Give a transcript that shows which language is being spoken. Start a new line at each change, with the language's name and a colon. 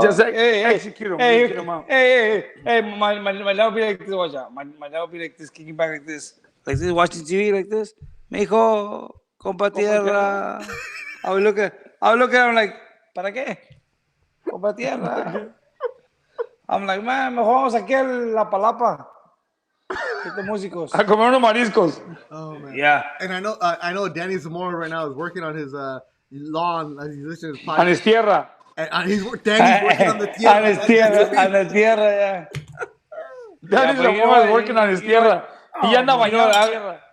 English: Just execute him. Hey, my dad will be like this. Watch out. My dad will be like this, kicking back like this, watching TV like this.
Spanish: Mijo, compa tierra.
English: I would look at him like,
Spanish: ¿para qué? Compa tierra.
English: I'm like, man,
Spanish: mejor vamos aquí a la palapa. Este músicos. A comer unos mariscos.
English: Oh man. Yeah. And I know Danny Zamora right now is working on his lawn as he's listening to his podcast. On his tierra. And Danny's working on the tierra. On the tierra, yeah. Danny Zamora is working on his tierra.
Spanish: Y anda bañado en tierra.